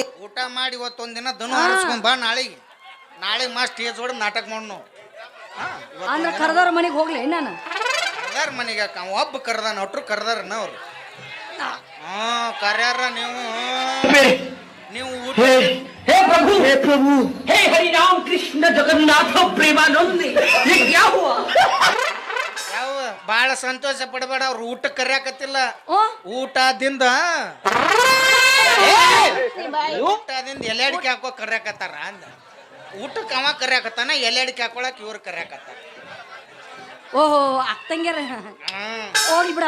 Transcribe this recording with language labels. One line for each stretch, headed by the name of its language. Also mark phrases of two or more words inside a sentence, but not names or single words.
Kannada: ಊಟ ಮಾಡಿ ಇವತ್ತೊಂದಿನ ದನ ಹಾರಿಸ್ಕೊಂಡ್ ಬಾ. ನಾಳೆಗೆ ಮಾ ಸ್ಟೇಜ್ ಹೊಡೆದ್ ನಾಟಕ ಮಾಡೋಣ. ಅಂದ್ರೆ ಕರೆದವ್ರ ಮನೆಗೆ ಹೋಗ್ಲಿ ನಾನು? ಕರ್ದಾರ ಮನೆಗೆ ಒಬ್ಬ ಕರ್ದಾನ, ಒಟ್ರು ಕರ್ದಾರನ ಅವ್ರು. ಕರ್ಯಾರ ನೀವು ಊಟ.
Hindi: हे प्रभु हे हरि राम कृष्ण जगन्नाथ प्रेमानंद ये क्या हुआ?
Kannada: ಯಾವ ಬಾಳ ಸಂತೋಷ ಪಡಬೇಡ, ಅವ್ರು ಊಟ ಕರ್ಯಾಕತ್ತಿಲ್ಲ. ಓ ಊಟದಿಂದ ಎಲೆ ಅಡಿಕೆ ಹಾಕೋ ಕರ್ಯಾಕತ್ತಾರ ಅಂದ. ಊಟಕ್ಕೆ ಅವ ಕರ್ಯಾಕತ್ತಾನ, ಎಲೆ ಅಡಿಕೆ ಹಾಕೊಳಕ್ ಇವ್ರು ಕರ್ಯಾಕತ್ತಾರ. ಓಹೋ ಅಕ್ಕಂಗ್ಯಾರ ಹೋಗ್ಲಿ ಬಿಡ.